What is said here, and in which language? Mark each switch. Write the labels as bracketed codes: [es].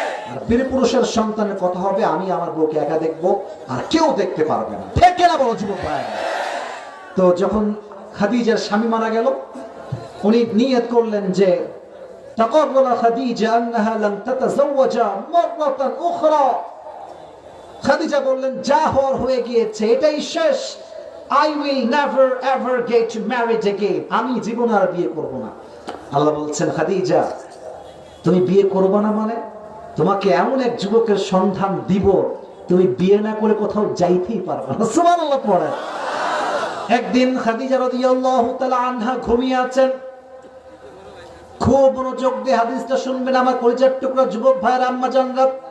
[bn] আর বীর পুরুষের সন্তানের কথা হবে আমি আমার বউকে একা দেখবো আর কেউ দেখতে পারবে না, ঠিক না বলো যুবক ভাই? তো যখন খাদিজার স্বামী মারা গেল, উনি নিয়ত করলেন যে [ar] তাকাররা খাদিজা আন্নাহা লান তাতাযাওয়াজা মাররাতান উখরা। [bn] খাদিজা বললেন যা হওয়ার হয়ে গিয়েছে, এটাই শেষ, [en] I will never ever get married again. [bn] আমি জীবনে আর বিয়ে করব না। আল্লাহ বলছেন, খাদিজা তুমি বিয়ে করবে না মানে তোমাকে এমন এক যুবকের সন্ধান দিব তুমি বিয়ে না করে কোথাও যাইতেই পারবে না। সুবহানাল্লাহ পড়ে। একদিন খাদিজা রাদিয়াল্লাহু তাআলা আনহা ঘুমিয়ে আছেন। খুব মনোযোগ দিয়ে হাদিসটা শুনবেন আমার কলিজার টুকরা যুবক ভাইরা, আম্মা জানরা।